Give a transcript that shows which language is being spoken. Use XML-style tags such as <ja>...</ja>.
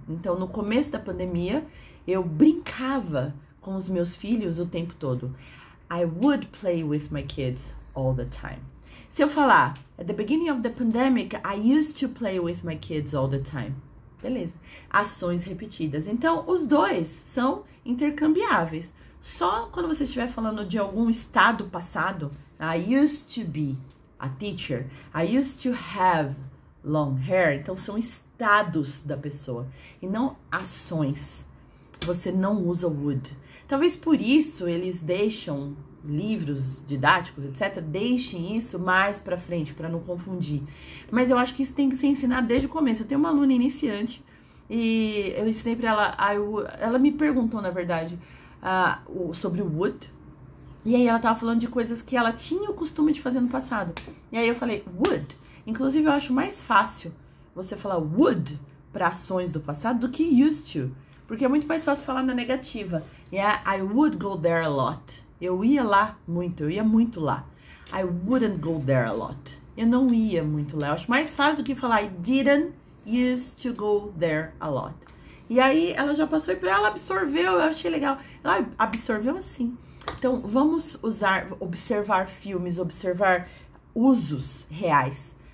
<pt>Então, no começo da pandemia, eu brincava com os meus filhos o tempo todo.</pt> <en>I would play with my kids all the time.</en> <pt>Se eu falar,</pt> <en>at the beginning of the pandemic, I used to play with my kids all the time.</en> <pt>Beleza. Ações repetidas. Então, os dois são intercambiáveis. Só quando você estiver falando de algum estado passado,</pt> <en>I used to be a teacher. I used to have long hair.</en> <pt>Então, são estados da pessoa e não ações. Você não usa would. Talvez por isso eles deixam livros didáticos, etc. Deixem isso mais pra frente, pra não confundir. Mas eu acho que isso tem que ser ensinado desde o começo. Eu tenho uma aluna iniciante e eu ensinei pra ela, ela me perguntou, na verdade, sobre o would. E aí ela tava falando de coisas que ela tinha o costume de fazer no passado. E aí eu falei, would. Inclusive eu acho mais fácil você falar would pra ações do passado do que used to. Porque é muito mais fácil falar na negativa.</pt> <en>Yeah, I would go there a lot.</en> <pt>Eu ia lá muito, eu ia muito lá.</pt> <en>I wouldn't go there a lot.</en> <pt>Eu não ia muito lá. Eu acho mais fácil do que falar</pt> <en>I didn't used to go there a lot.</en> <pt>E aí ela já passou e pra ela absorveu, eu achei legal. Ela absorveu assim. Então vamos observar filmes, observar usos reais.</pt>